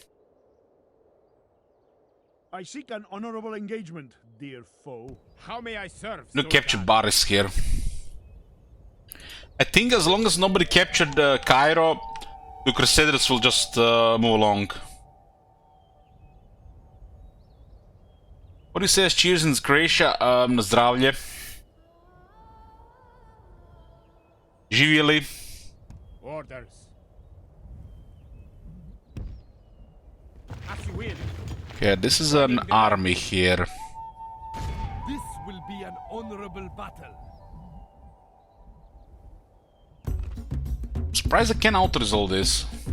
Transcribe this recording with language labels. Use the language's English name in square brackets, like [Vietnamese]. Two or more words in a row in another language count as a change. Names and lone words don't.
[English] I seek an honorable engagement, dear foe. How may I serve, No Sultan? capture Baris here. I think as long as nobody captured Cairo, the Crusaders will just move along. What do you say? Cheers in Croatia. [Croatian] Na zdravlje. Živjeli. [English] Orders. As you will. Okay, this is an army here. This will be an honorable battle. I'm surprised I can auto-resolve this.